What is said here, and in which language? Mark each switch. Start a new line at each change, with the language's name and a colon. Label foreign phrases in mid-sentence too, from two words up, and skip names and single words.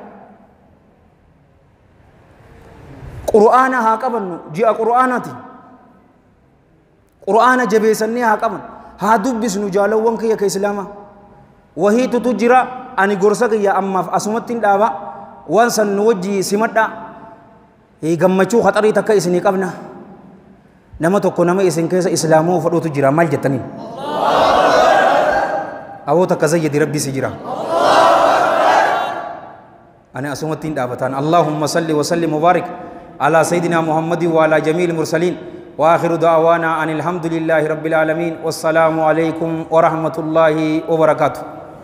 Oromo: qur'aana haa qabannu ji'a qur'aanaati qur'aana jabeessannee haa qaban haa dubbisnu jaalawwan kiyya ka islaama wahiitutu jira ani gorsa kiyya ammaaf asumatti hin dhaaba waan san nu wajjii simadha gammachuu khaxarii takka isinii qabna nama tokko nama isin keessa islaamoo fadhuutu jira maal jettaniin awoo takka zayyadi rabbii si jira ani asumatti hin dhaabataan
Arabic: اللهم صل وصل مبارك على سيدنا محمد وعلى جميع المرسلين وآخر دعوانا أن الحمد لله رب العالمين والسلام عليكم ورحمة الله وبركاته